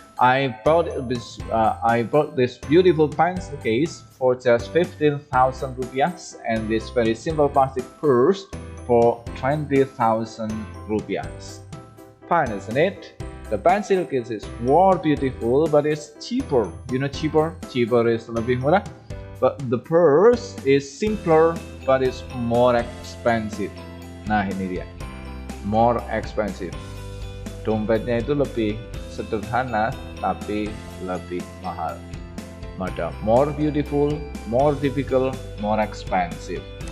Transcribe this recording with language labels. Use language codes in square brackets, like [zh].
[en] I bought this beautiful pencil case for just 15,000 rupiah and this very simple plastic purse for 20,000 rupiah. Fine, isn't it? The pencil case is more beautiful, but it's cheaper. You know cheaper? Cheaper is [id] lebih murah. [en] But the purse is simpler, but it's more expensive. [id] Nah, ini dia. [en] more expensive. [id] Dompetnya itu lebih sederhana tapi lebih mahal. [en] Ada more beautiful, more difficult, more expensive.